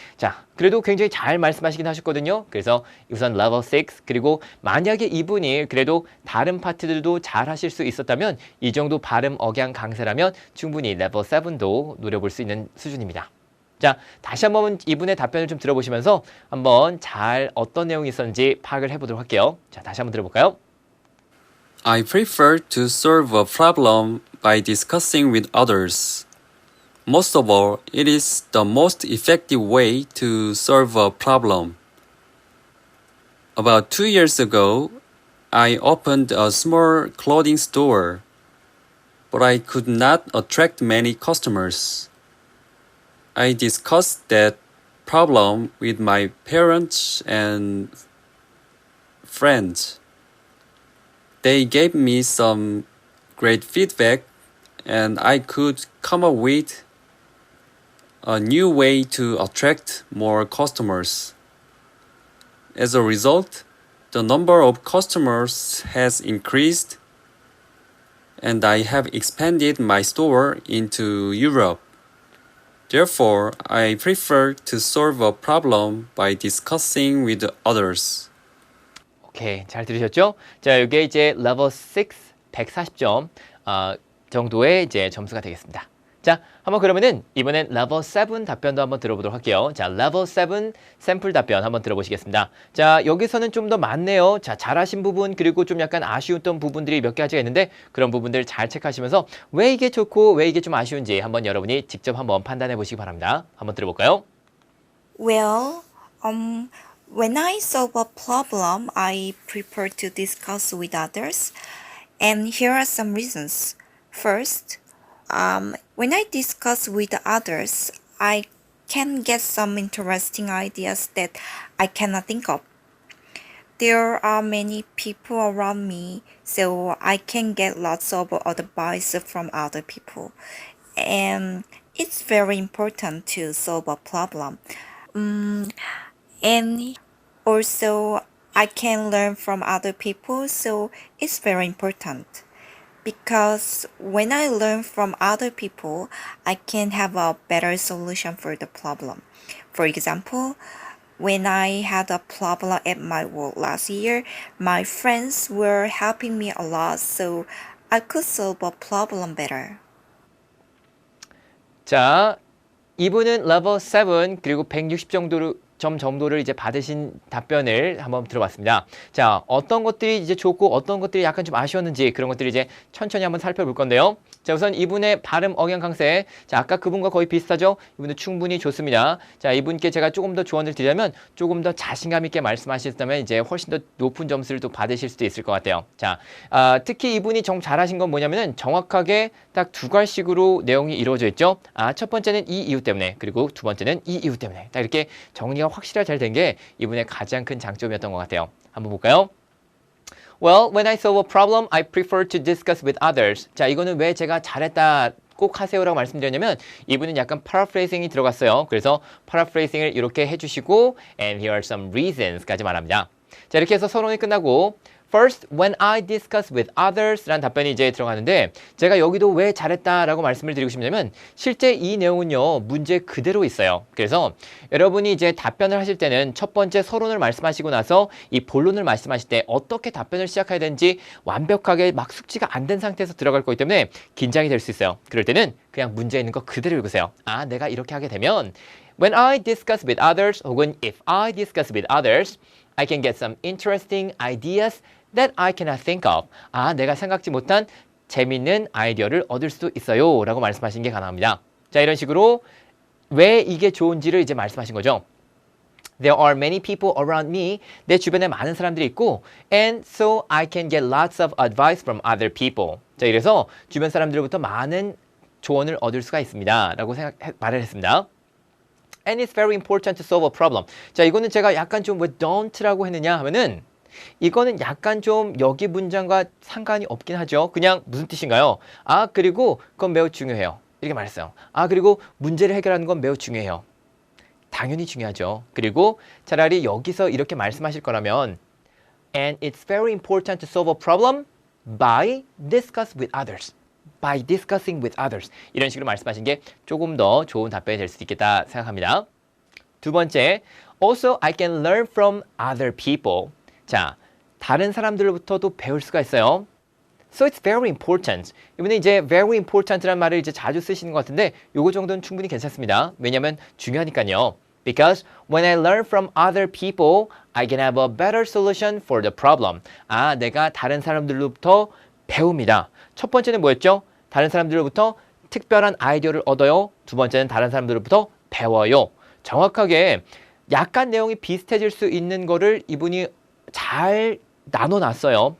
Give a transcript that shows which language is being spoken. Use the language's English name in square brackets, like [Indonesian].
[Korean] 자, 그래도 굉장히 잘 말씀하시긴 하셨거든요. 그래서 우선 레벨 6 그리고 만약에 이분이 그래도 다른 파트들도 잘 하실 수 있었다면 이 정도 발음 억양 강세라면 충분히 레벨 7도 노려볼 수 있는 수준입니다. 자, 다시 한번 이분의 답변을 좀 들어보시면서 한번 잘 어떤 내용이 있었는지 파악을 해보도록 할게요. 자, 다시 한번 들어볼까요? [English] I prefer to solve a problem by discussing with others. Most of all, it is the most effective way to solve a problem. About 2 years ago, I opened a small clothing store, but I could not attract many customers. I discussed that problem with my parents and friends. They gave me some great feedback, and I could come up with a new way to attract more customers. As a result, the number of customers has increased, and I have expanded my store into Europe. Therefore, I prefer to solve a problem by discussing with others. [Korean] 오케이, 잘 들으셨죠? 자, 이게 이제 레벨 6 140점 정도의 이제 점수가 되겠습니다. 자, 한번 그러면은 이번엔 레벨 7 답변도 한번 들어보도록 할게요. 자, 레벨 7 샘플 답변 한번 들어보시겠습니다. 자, 여기서는 좀 더 많네요. 자, 잘하신 부분 그리고 좀 약간 아쉬웠던 부분들이 몇 가지가 있는데 그런 부분들 잘 체크하시면서 왜 이게 좋고 왜 이게 좀 아쉬운지 한번 여러분이 직접 한번 판단해 보시기 바랍니다. 한번 들어볼까요? [English] Well, when I solve a problem, I prefer to discuss with others. And here are some reasons. First, when I discuss with others, I can get some interesting ideas that I cannot think of. There are many people around me, so I can get lots of advice from other people. And it's very important to solve a problem. And also, I can learn from other people, so it's very important. Because when I learn from other people, I can have a better solution for the problem. For example, when I had a problem at my work last year, my friends were helping me a lot, so I could solve a problem better. [Korean] 자, 이분은 레벨 7 그리고 160 점 정도를 이제 받으신 답변을 한번 들어봤습니다. 자, 어떤 것들이 이제 좋고 어떤 것들이 약간 좀 아쉬웠는지 그런 것들을 이제 천천히 한번 살펴볼 건데요. 자, 우선 이분의 발음 억양 강세. 자, 아까 그분과 거의 비슷하죠? 이분은 충분히 좋습니다. 자, 이분께 제가 조금 더 조언을 드리자면 조금 더 자신감 있게 말씀하셨다면 이제 훨씬 더 높은 점수를 또 받으실 수도 있을 것 같아요. 자, 특히 이분이 정 잘하신 건 뭐냐면은 정확하게 딱 두 갈식으로 내용이 이루어져 있죠. 첫 번째는 이 이유 때문에, 그리고 두 번째는 이 이유 때문에. 딱 이렇게 정리가 확실하게 잘 된 게 이분의 가장 큰 장점이었던 것 같아요. 한번 볼까요? [English] Well, when I solve a problem, I prefer to discuss with others. [Korean] 자, 이거는 왜 제가 잘했다 꼭 하세요라고 말씀드렸냐면 이분은 약간 paraphrasing이 들어갔어요. 그래서 paraphrasing을 이렇게 해주시고 [English] and here are some reasons [Korean] 까지 말합니다. 자, 이렇게 해서 서론이 끝나고 [English] First, when I discuss with others [Korean] 라는 답변이 이제 들어가는데 제가 여기도 왜 잘했다라고 말씀을 드리고 싶냐면 실제 이 내용은요 문제 그대로 있어요. 그래서 여러분이 이제 답변을 하실 때는 첫 번째 서론을 말씀하시고 나서 이 본론을 말씀하실 때 어떻게 답변을 시작해야 되는지 완벽하게 막 숙지가 안 된 상태에서 들어갈 거기 때문에 긴장이 될 수 있어요. 그럴 때는 그냥 문제 있는 거 그대로 읽으세요. 내가 이렇게 하게 되면 [English] When I discuss with others 혹은 If I discuss with others I can get some interesting ideas that I cannot think of. [Korean] 내가 생각지 못한 재밌는 아이디어를 얻을 수도 있어요. 라고 말씀하신 게 가능합니다. 자, 이런 식으로 왜 이게 좋은지를 이제 말씀하신 거죠. [English] There are many people around me. [Korean] 내 주변에 많은 사람들이 있고 [English] and so I can get lots of advice from other people. [Korean] 자, 이래서 주변 사람들로부터 많은 조언을 얻을 수가 있습니다. 라고 말을 했습니다. [English] And it's very important to solve a problem. [Korean] 자, 이거는 제가 약간 좀 왜 don't라고 했느냐 하면은 이거는 약간 좀 여기 문장과 상관이 없긴 하죠. 그냥 무슨 뜻인가요? 그리고 그건 매우 중요해요. 이렇게 말했어요. 그리고 문제를 해결하는 건 매우 중요해요. 당연히 중요하죠. 그리고 차라리 여기서 이렇게 말씀하실 거라면 [English] And it's very important to solve a problem by discuss with others. By discussing with others. [Korean] 이런 식으로 말씀하신 게 조금 더 좋은 답변이 될 수 있겠다 생각합니다. 두 번째, [English] Also, I can learn from other people. [Korean] 자, 다른 사람들로부터도 배울 수가 있어요. [English] So it's very important. [Korean] 이번에 이제 [English] very important [Korean] 라는 말을 이제 자주 쓰시는 것 같은데 요거 정도는 충분히 괜찮습니다. 왜냐하면 중요하니까요. [English] Because when I learn from other people, I can have a better solution for the problem. [Korean] 내가 다른 사람들로부터 배웁니다. 첫 번째는 뭐였죠? 다른 사람들로부터 특별한 아이디어를 얻어요. 두 번째는 다른 사람들로부터 배워요. 정확하게 약간 내용이 비슷해질 수 있는 거를 이분이 잘 나눠놨어요.